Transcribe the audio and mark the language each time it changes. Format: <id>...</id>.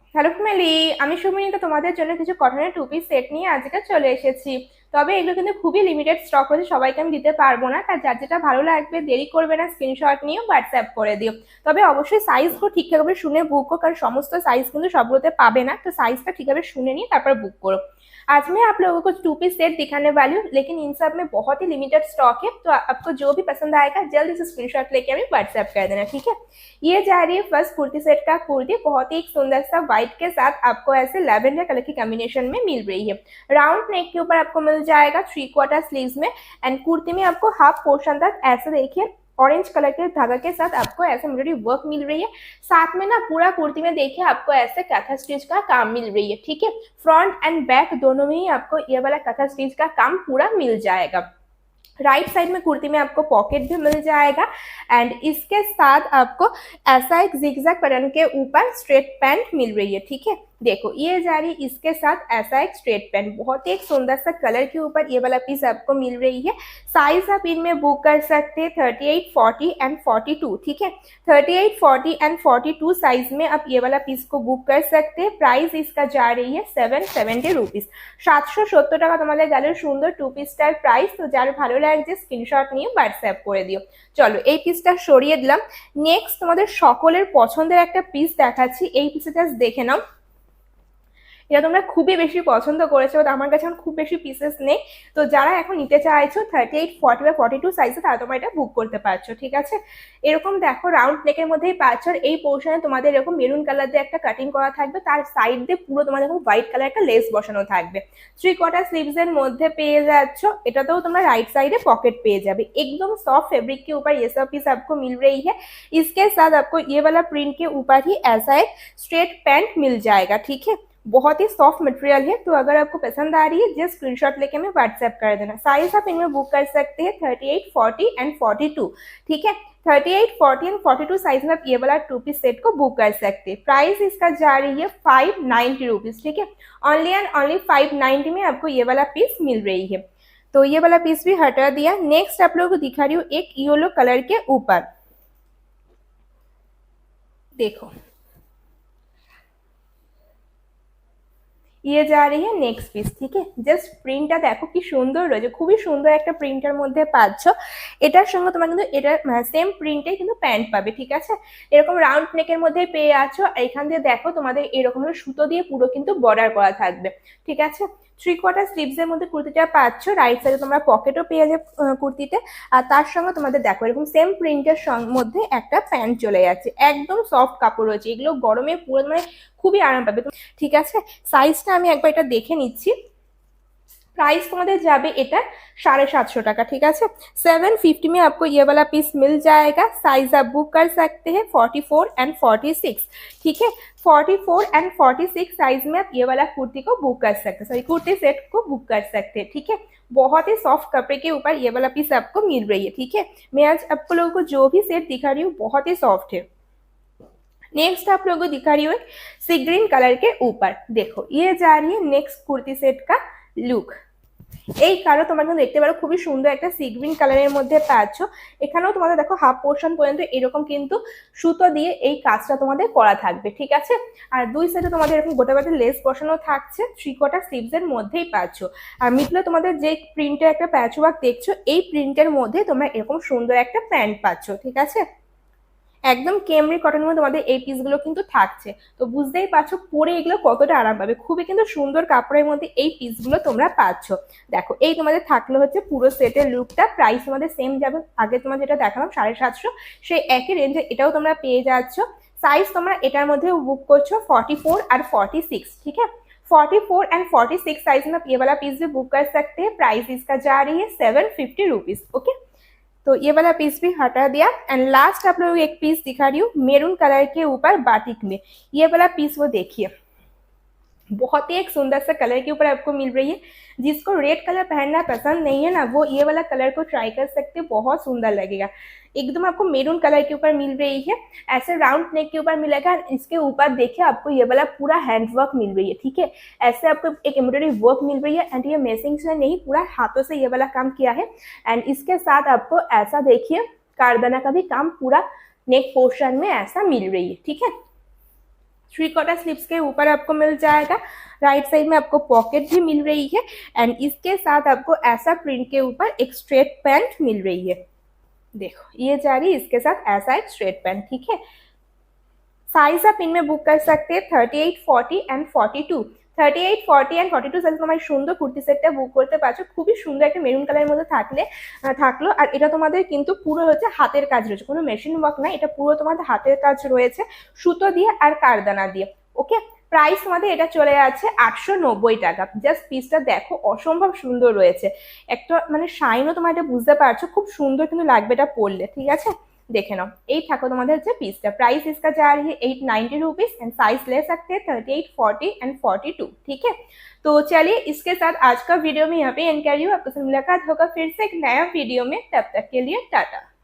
<bn>Hello family, আমি সুমিনিতা তোমাদের জন্য কিছু কটনের টু পিস সেট নিয়ে আজকে চলে এসেছি। তবে এগুলো কিন্তু খুবই লিমিটেড স্টক রয়েছে, সবাইকে আমি দিতে পারবো না। তার যার যেটা ভালো লাগবে দেরি করবে না, স্ক্রিনশট নিয়ে হোয়াটসঅ্যাপ করে দিও। তবে অবশ্যই সাইজগুলো ঠিকঠাকভাবে শুনে বুক করো, কারণ সমস্ত সাইজ কিন্তু সবগুলোতে পাবে না, তো साइजটা ঠিকভাবে শুনে নিয়ে তারপর বুক করো।</bn> <hi>आज मैं आप लोगों को टू पीस सेट दिखाने वाली हूँ, लेकिन इन सब में बहुत ही लिमिटेड स्टॉक है, तो आपको जो भी पसंद आएगा जल्दी से स्क्रीनशॉट लेके हमें व्हाट्सएप कर देना, ठीक है। ये जा रही है फर्स्ट कुर्ती सेट का कुर्ती, बहुत ही एक सुंदर सा व्हाइट के साथ आपको ऐसे लैवेंडर कलर की कॉम्बिनेशन में मिल रही है। राउंड नेक के ऊपर आपको मिल जाएगा 3/4 स्लीव्स में, एंड कुर्ती में आपको हाफ पोर्शन तक ऐसे देखिए ऑरेंज कलर के धागा के साथ आपको ऐसे एम्ब्रॉयडरी वर्क मिल रही है। साथ में ना पूरा कुर्ती में देखिए आपको ऐसे कथा स्टिच का काम मिल रही है, ठीक है। फ्रंट एंड बैक दोनों में ही आपको ये वाला कथा स्टिच का काम पूरा मिल जाएगा। राइट साइड में कुर्ती में आपको पॉकेट भी मिल जाएगा, एंड इसके साथ आपको ऐसा एक जिगजैग पैटर्न के ऊपर स्ट्रेट पैंट मिल रही है, ठीक है। देखो ये जा रही इसके साथ ऐसा एक स्ट्रेट पैंट, बहुत ही एक सुंदर सा कलर के ऊपर ये वाला पीस आपको मिल रही है। साइज आप इनमें बुक कर सकते हैं 38, 40 एंड 42, ठीक है। 38, 40 एंड 42 साइज में आप ये वाला पीस को बुक कर सकते हैं। प्राइस इसका जा रही है 770 रुपीज,</hi> <bn>770 টাকা তোমাদের গেল সুন্দর টু পিসটার প্রাইস। তো যার ভালো লাগছে স্ক্রিনশট নিয়ে হোয়াটসঅ্যাপ করে দিও। চলো এই পিসটা সরিয়ে দিলাম। নেক্সট তোমাদের সকলের পছন্দের একটা পিস দেখাচ্ছি, এই পিসটা জাস্ট দেখে নাও। এটা তোমরা খুবই বেশি পছন্দ করেছো, বাট আমার কাছে এখন খুব বেশি পিসেস নেই। তো যারা এখন নিতে চাইছো 38, 40 বা 42 সাইজে, তারা তোমরা এটা বুক করতে পারছো, ঠিক আছে। এরকম দেখো রাউন্ড নেকের মধ্যেই পাচ্ছ, আর এই পোর্শনে তোমাদের এরকম মেরুন কালার দিয়ে একটা কাটিং করা থাকবে, তার সাইড দিয়ে পুরো তোমাদের এরকম হোয়াইট কালার একটা লেস বসানো থাকবে। 3/4 स्लीव्स এর মধ্যে পেয়ে যাচ্ছ। এটাতেও তোমরা রাইট साइडे पॉकेट पेज जाए।</bn> <hi>एकदम सॉफ्ट फैब्रिक के ऊपर ये सब पीस आपको मिल रही है। इसके साथ आपको ये वाला प्रिंट के ऊपर ही ऐसा एक स्ट्रेट पैंट मिल जाएगा, ठीक है। बहुत ही सॉफ्ट मटेरियल है, तो अगर आपको पसंद आ रही है जस्ट स्क्रीनशॉट लेके हमें व्हाट्सएप कर देना। साइज आप इनमें बुक कर सकते हैं 38, 40 एंड 42, ठीक है। 38, 40 एंड 42 साइज में आप ये वाला टू पीस सेट को बुक कर सकते हैं। प्राइस इसका जा रही है 590 रुपीज, ठीक है। ओनली एंड ओनली 590 में आपको ये वाला पीस मिल रही है। तो ये वाला पीस भी हटा दिया। नेक्स्ट आप लोगों को दिखा रही हूँ एक येलो कलर के ऊपर, देखो ये जा रही है नेक्स्ट পিস,</hi> <bn>ঠিক আছে। জাস্ট প্রিন্টটা দেখো কি সুন্দর রয়েছে, খুবই সুন্দর একটা প্রিন্টের মধ্যে পাচ্ছ। এটার সঙ্গে তোমরা কিন্তু এটা সেম প্রিন্টে কিন্তু প্যান্ট পাবে, ঠিক আছে। এরকম রাউন্ড নেকের মধ্যে পেয়ে আছো, আর এখান দিয়ে দেখো তোমাদের এরকম সুতো দিয়ে পুরো কিন্তু বর্ডার করা থাকবে, ঠিক আছে। 3/4 স্লিভস এর মধ্যে কুর্তিটা পাচ্ছ। রাইট সাইডে তোমরা পকেটও পেয়ে যাবে কুর্তিতে, আর তার সঙ্গে তোমাদের দেখো এরকম সেম প্রিন্টের মধ্যে একটা প্যান্ট চলে যাচ্ছে। একদম সফট কাপড় রয়েছে, এগুলো গরমে পুরো মানে খুবই আরাম পাবে, ঠিক আছে। সাইজটা আমি একবার এটা দেখে নিচ্ছি। प्राइस तुम्हारे जाबे এটা 750 টাকা,</bn> <hi>ठीक है। 750 में आपको ये वाला पीस मिल जाएगा। साइज आप बुक कर सकते हैं 44 एंड 46, ठीक है। 44 एंड 46 साइज में आप ये वाला कुर्ती को बुक कर सकते हैं, सॉरी कुर्ती सेट को बुक कर सकते हैं, ठीक है। बहुत ही सॉफ्ट कपड़े के ऊपर ये वाला पीस आपको मिल रही है, ठीक है। मैं आज आपको लोगों को जो भी सेट दिखा रही हूँ बहुत ही सॉफ्ट है। नेक्स्ट आप लोगों को दिखा रही हूँ सी ग्रीन कलर के ऊपर, देखो ये जा रही है नेक्स्ट कुर्ती सेट का लुक।</hi> <bn>এই কালো তোমরা কিন্তু দেখতে পারো খুবই সুন্দর একটা সি গ্রিন কালারের মধ্যে পাচ্ছ। এখানেও তোমাদের দেখো হাফ পোর্শন পর্যন্ত এরকম কিন্তু সুতো দিয়ে এই কাজটা তোমাদের করা থাকবে, ঠিক আছে। আর দুই সাইডে তোমাদের এরকম গোটা গোটা লেস বসানো থাকছে। 3/4 স্লিভস এর মধ্যেই পাচ্ছ। আর মিডলে তোমাদের যে প্রিন্টের একটা প্যাচ ওয়ার্ক দেখছো, এই প্রিন্টের মধ্যে তোমরা এরকম সুন্দর একটা প্যান্ট পাচ্ছ, ঠিক আছে। একদম কেমরি কটনের মধ্যে তোমাদের এই পিসগুলো কিন্তু থাকছে। তো বুঝতেই পারছো পরে এগুলো কতটা আরাম পাবে, খুবই কিন্তু সুন্দর কাপড়ের মধ্যে এই পিসগুলো তোমরা পাচ্ছ। দেখো এই তোমাদের থাকলো হচ্ছে পুরো সেটের লুকটা। প্রাইস তোমাদের সেম যাবে, আগে তোমার যেটা দেখালাম 750, সেই একই রেঞ্জে এটাও তোমরা পেয়ে যাচ্ছ। সাইজ তোমরা এটার মধ্যে बुक করছো 44 और 46,</bn> <hi>ठीक है। 44 एंड 46 साइज में ये वाला पीस भी बुक कर सकते हैं। प्राइस इसका जा रही है 750 रुपीज, ओके। तो ये वाला पीस भी हटा दिया। एंड लास्ट आप लोग एक पीस दिखा रही हूँ मेरून कलर के ऊपर बाटिक में। ये वाला पीस वो देखिए, बहुत ही एक सुंदर सा कलर के ऊपर आपको मिल रही है। जिसको रेड कलर पहनना पसंद नहीं है ना, वो ये वाला कलर को ट्राई कर सकते हैं, बहुत सुंदर लगेगा। एकदम आपको मेरून कलर के ऊपर मिल रही है, ऐसे राउंड नेक के ऊपर मिलेगा। इसके ऊपर देखिए आपको ये वाला पूरा हैंड वर्क मिल रही है, ठीक है। ऐसे आपको एक एम्ब्रॉयडरी वर्क मिल रही है, एंड ये मेसिंग से नहीं पूरा हाथों से ये वाला काम किया है। एंड इसके साथ आपको ऐसा देखिए कारदाना का भी काम पूरा नेक पोर्शन में ऐसा मिल रही है, ठीक है। 3/4 स्लीव्स के ऊपर आपको मिल जाएगा। राइट साइड में आपको पॉकेट भी मिल रही है एंड इसके साथ आपको ऐसा प्रिंट के ऊपर एक स्ट्रेट पैंट मिल रही है। देखो ये जा रही है इसके साथ ऐसा एक स्ट्रेट पैंट, ठीक है। साइज आप इनमें बुक कर सकते हैं 38, 40 एंড 42।</hi> <bn>38, 40 এন্ড 42 সাইজ তোমার সুন্দর কুর্তি সেটটা বুক করতে পারছো। খুবই সুন্দর একটা মেরুন কালারের মধ্যে থাকলো। আর এটা তোমাদের কিন্তু পুরো হচ্ছে হাতের কাজ রয়েছে, কোনো মেশিন ওয়ার্ক না, এটা পুরো তোমাদের হাতের কাজ রয়েছে সুতো দিয়ে আর কারদানা দিয়ে। ওকে, প্রাইস তোমাদের এটা চলে যাচ্ছে 890 টাকা। জাস্ট পিসটা দেখো অসম্ভব সুন্দর রয়েছে, একটা মানে শাইনও তোমার এটা বুঝতে পারছো, খুব সুন্দর কিন্তু লাগবে এটা পরলে, ঠিক আছে। देखे नाओ यही थाको तुम्हारे जो पीसटा।</bn> <hi>प्राइस इसका जा रही है 890 रुपीज एंड साइज ले सकते हैं 38, 40 एंड 42, ठीक है। तो चलिए इसके साथ आज का वीडियो में यहाँ पे एंड कर रही हूँ। आपसे मुलाकात होगा फिर से एक नया वीडियो में, तब तक के लिए टाटा।</hi>